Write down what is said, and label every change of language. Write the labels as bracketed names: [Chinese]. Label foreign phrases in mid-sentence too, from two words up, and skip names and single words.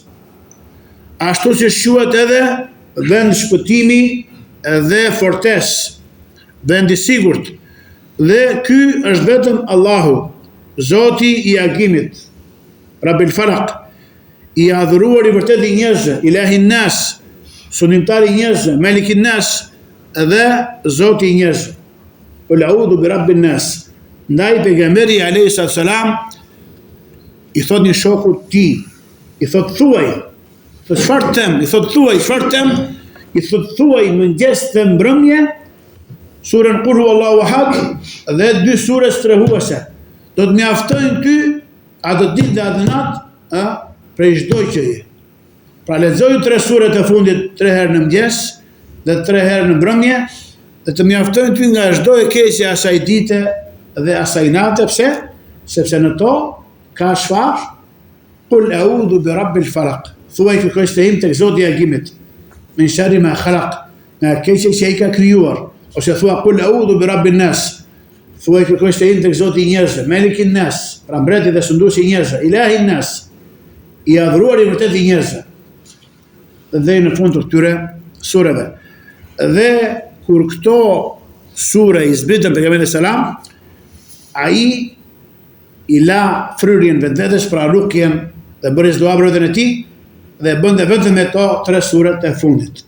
[Albanian] Ashtu si quhet edhe vend shpëtimi dhe fortesë, vend i sigurt. Dhe ky është vetëm Allahu, Zoti i agimit, [Arabic] رب الفلق, [Albanian] i adhuruar i vërtet i njerëzve, [Arabic] إله الناس, [Albanian] sunimtari i njerëzve, [Arabic] ملك الناس, [Albanian] dhe Zoti i njerëzve. [Arabic] قل أعوذ برب الناس. [Albanian] Ndaj pejgamberi [Arabic] عليه السلام [Albanian] i thot një shokut ti, i thot thuaj, thot çfarë them, i thot thuaj, çfarë them, i thot thuaj mëngjes dhe mbrëmje, surën [Arabic] قل هو الله أحد [Albanian] dhe dy sure strehuese. Do të mjaftojnë ty atë ditë dhe atë natë, prej çdo gjëje. Pra lexoju 3 suret e fundit 3 herë në mëngjes dhe 3 herë në mbrëmje, dhe të mjaftojnë ty nga çdo e keqja e asaj dite dhe asaj nate. Pse? Sepse në to ka çfarë? [Arabic] قل أعوذ برب الفلق. [Albanian] Thuaj kërkoj strehim tek Zoti i agimit. [Arabic] من شر ما خلق. [Albanian] Nga keqja që ai ka krijuar. Ose thua [Arabic] قل أعوذ برب الناس. [Albanian] Thuaj kërkoj strehim tek Zoti i njerëzve, [Arabic] ملك الناس, [Albanian] pra mbreti dhe sunduesi i njerëzve, [Arabic] إله الناس, [Albanian] i adhuruar i vërtet i njerëzve. Dhe në fund të këtyre sureve. Dhe kur këto sure i zbritën pejgamberit selam, ai i la fryrjen vetvetes pra rukjen dhe bëri dua brotën e tij dhe bënte vetëm me to 3 suret e fundit.